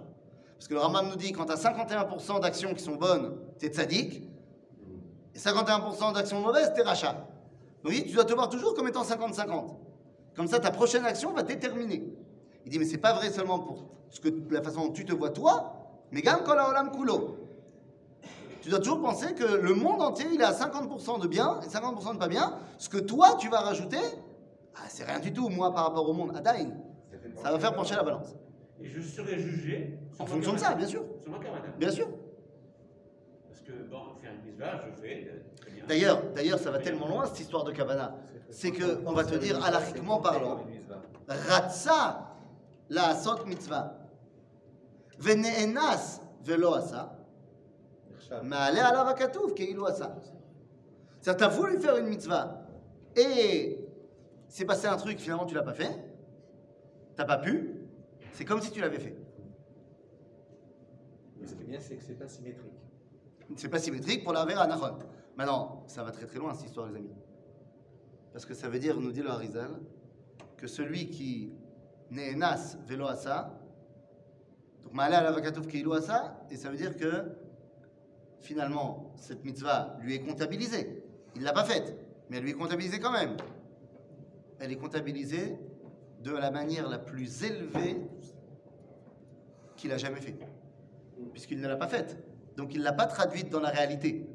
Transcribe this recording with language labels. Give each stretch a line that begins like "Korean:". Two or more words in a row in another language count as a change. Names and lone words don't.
French: Parce que le Rambam nous dit, quand tu as 51% d'actions qui sont bonnes, tu es Tzadik, et 51% d'actions mauvaises, tu es Racha. Donc tu dois te voir toujours comme étant 50-50. Comme ça, ta prochaine action va déterminer. Il dit, mais c'est pas vrai seulement pour la façon dont tu te vois toi, mais
Hebrew: גם כל העולם כולו.
French: Tu dois toujours penser que le monde entier, il est à 50% de bien et 50% de pas bien. Ce que toi, tu vas rajouter, c'est rien du tout, moi, par rapport au monde. Adain, ça va faire pencher la balance. Et je serai jugé En fonction de ça, bien sûr. Sur ma kavana. Bien sûr. Parce que, bon, faire une mitzvah, je fais très bien. D'ailleurs, ça va tellement loin, cette histoire de Kavana. C'est qu'on va te dire, halachiquement parlant,
Hebrew: רצה לעשות מצווה. ונאנס ולא עשה. מעלה עליו הכתוב כאילו עשה.
French: C'est-à-dire, tu as voulu faire une mitzvah et c'est passé un truc, finalement tu l'as pas fait, t'as pas pu, c'est comme si tu l'avais fait. Mais ce qui est bien, c'est que c'est pas symétrique. C'est pas symétrique pour la vera nachon. Maintenant, ça va très très loin cette histoire, les amis. Parce que ça veut dire, nous dit le Harizal, que celui qui
Hebrew: נאנס ולא עשה,
French: donc
Hebrew: מעלה עליו הכתוב כאילו עשה,
French: et ça veut dire que finalement, cette mitzvah lui est comptabilisée. Il ne l'a pas faite, mais elle lui est comptabilisée quand même. Elle est comptabilisée de la manière la plus élevée qu'il a jamais fait. Puisqu'il ne l'a pas faite. Donc il ne l'a pas traduite dans la réalité.